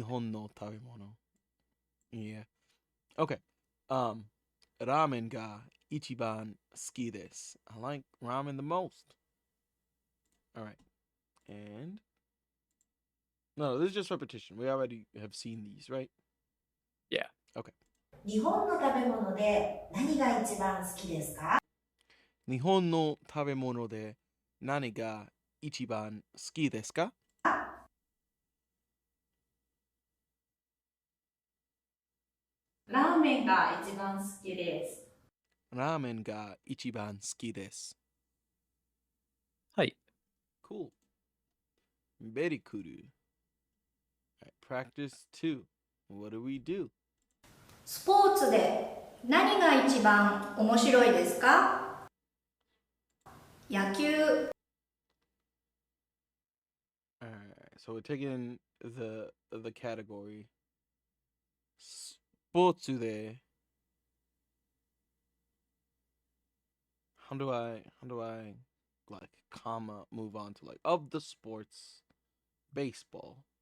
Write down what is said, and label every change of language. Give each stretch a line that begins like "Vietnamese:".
Japanese: Nihon no tabemono. Yeah. Okay. Ramen ga ichiban suki desu.
English: I like ramen the most. All right. And no, this is just repetition. We already have seen these, right? Yeah. Okay.
Japanese: 日本の食べ物で何が一番好きですか？ Nihon no tabemono de nani ga ichiban suki desu ka? ラーメンが一番好きです。ラーメンが一番好きです。はい。
English: Cool. Very cool. Alright, practice 2. What do we do?
Japanese: スポーツで何が一番面白いですか？野球。
English: Alright, so we're taking the category.
Japanese: スポーツで
English: how do I like comma move on to like of the sports baseball?